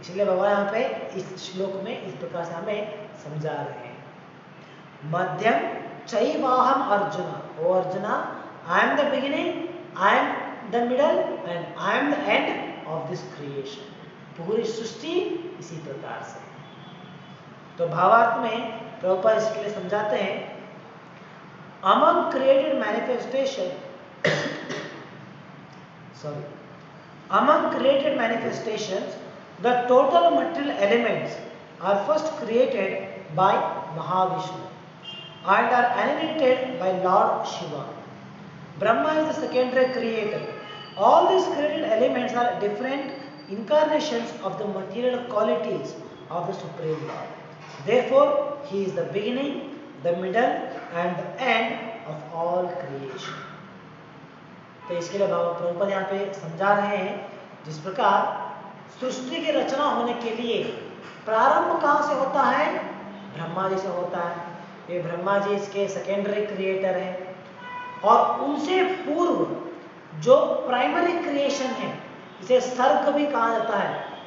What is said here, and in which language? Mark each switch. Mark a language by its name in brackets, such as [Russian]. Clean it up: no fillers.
[Hindi] इसलिए भगवान यहाँ पे इस श्लोक में इस प्रकार से हमें समझा रहे हैं। [Sanskrit] मध्यम चैवाहम अर्जुन, [English] O Arjuna, I am the beginning, I am the middle and I am the end of this creation. [Hindi] पूरी सृष्टि इसी प्रकार से। [English] तो भावार्थ में प्रभुपाद इसके लिए समझाते हैं, among created manifestation among created manifestations, the total material elements are first created by Mahavishnu and are animated by Lord Shiva. Brahma is the secondary creator. All these created elements are different incarnations of the material qualities of the Supreme Lord. Therefore, He is the beginning, the middle and the end of all creation. [Hindi] तो इसके लिए बाबा प्रभुपाद यहाँ पे समझा रहे हैं, जिस प्रकार सृष्टि की रचना होने के लिए प्रारंभ कहाँ से होता है? ब्रह्मा जी से होता है। ये ब्रह्मा जी इसके सेकेंडरी क्रिएटर हैं और उनसे पूर्व जो प्राइमरी क्रिएशन है, इसे सर्ग भी कहा जाता है।